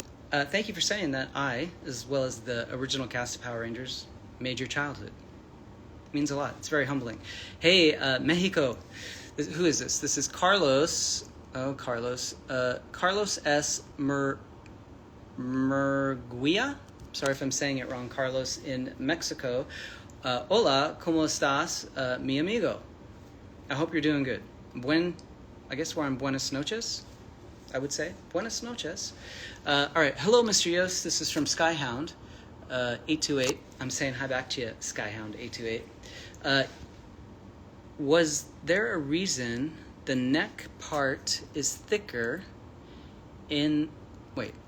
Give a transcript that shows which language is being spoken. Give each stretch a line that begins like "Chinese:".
English: Thank you for saying that I, as well as the original cast of Power Rangers, made your childhood. It means a lot. It's very humbling. Hey, Mexico. Who is this? This is Carlos. Oh, Carlos. Carlos S. Murguia. Sorry if I'm saying it wrong. Carlos in Mexico.
Spanish: Hola, ¿cómo estás, mi amigo?
English: I hope you're doing good. I guess we're on Buenas noches, I would say. Buenas noches. All right. Hello, Mr. Yost. This is from Skyhound 828. I'm saying hi back to you, Skyhound 828. Was there a reason the neck part is thicker in... Wait.